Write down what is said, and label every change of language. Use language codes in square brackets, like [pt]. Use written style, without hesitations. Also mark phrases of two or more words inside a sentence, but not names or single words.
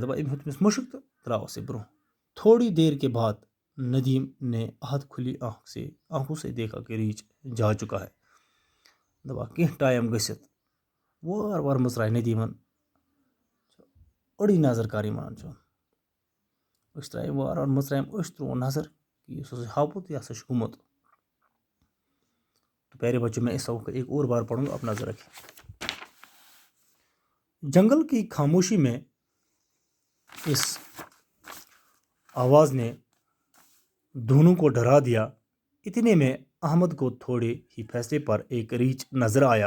[ks] دپان أمۍ ہیوٚت أمِس مُشک تہٕ درٛاو اسے برٛونٛہہ. [ur] تھوڑی دیر کے بعد ندیم نے آدھ کھلی آنکھوں سے دیکھا کہ ریچھ جا چکا ہے. [ks] دپان کینٛہہ ٹایم گٔژھِتھ وار وار مٕژراے ندیمن أڑٕے نظر کر یِم ونان چھُ. أچھ ترٛایِم وار وار مٕژرایِم أچھ ترٛووُن نظر کہ یُس ہسا ہاپُت یہِ ہسا چھُ گوٚمُت. [ur] تو پیارے بچوں میں اس سبق کا ایک اور بار پڑھوں گا. اپنا نظر رکھیں. جنگل کی خاموشی میں اس آواز نے دونوں کو ڈرا دیا. اتنے میں احمد کو تھوڑے ہی فاصلے پر ایک ریچھ نظر آیا.